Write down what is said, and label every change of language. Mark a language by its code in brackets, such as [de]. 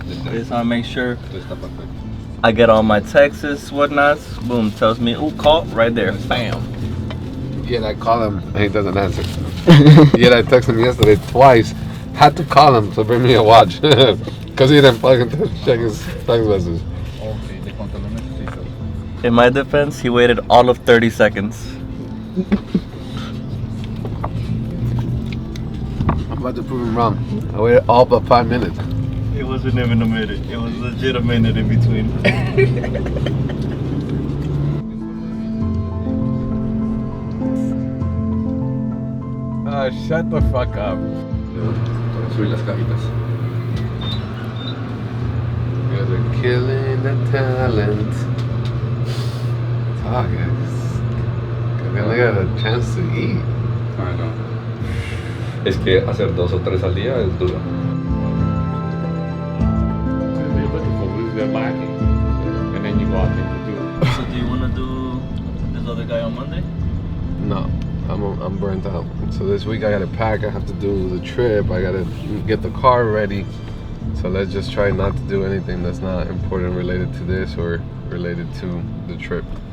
[en] This I make sure I get all my texts, whatnots. Boom, tells me, oh, call right there. Bam. Yet I call him and he doesn't answer. Yet I text him yesterday twice Had to call him to bring me a watch because he didn't fucking check his text message. [es] Ok, ¿de cuánto lo necesitas? [en] In my defense, he waited all of 30 seconds. I'm about to prove him wrong. I waited all but 5 minutes. It wasn't even a minute. It was legit a minute in between. Shut the fuck up. [es] Subir las cajitas. [en] You guys are killing the talent. Fuck, I finally got a chance to eat. [es] Ah, no. Es que hacer 2 o 3 al día es duro. [en] You're looking for who's been lacking, and then you go out there and do it. So do you want to do this other guy on Monday? No, I'm burnt out. So this week I gotta pack, I have to do the trip, I gotta get the car ready. So let's just try not to do anything that's not important related to this or related to the trip.